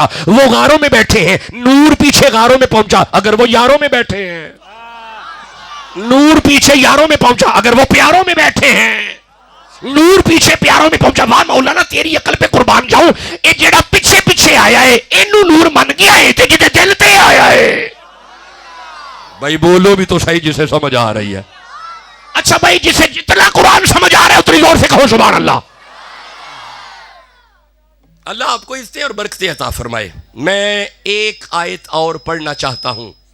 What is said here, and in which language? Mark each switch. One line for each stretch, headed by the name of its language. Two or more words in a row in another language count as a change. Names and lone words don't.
Urdu: وہ غاروں میں بیٹھے ہیں, نور پیچھے غاروں میں پہنچا. اگر وہ یاروں میں بیٹھے ہیں, نور پیچھے یاروں میں پہنچا. اگر وہ پیاروں میں بیٹھے ہیں, نور پیچھے پیاروں میں پہنچا. واہ مولانا تیری عقل پہ قربان جاؤں,
Punjabi: اے جیڑا پیچھے پیچھے آیا ہے اینو نور من گیا ہے تے جدے دل تے آیا ہے.
Urdu: بھائی بولو بھی تو صحیح جسے سمجھ آ رہی ہے. اچھا بھائی جسے جتنا قرآن سمجھ آ رہا ہے اتنی زور سے کہو
Arabic: سبحان اللہ.
Urdu: اللہ آپ کو عزتیں اور برکتیں عطا فرمائے. میں ایک آیت اور پڑھنا چاہتا ہوں.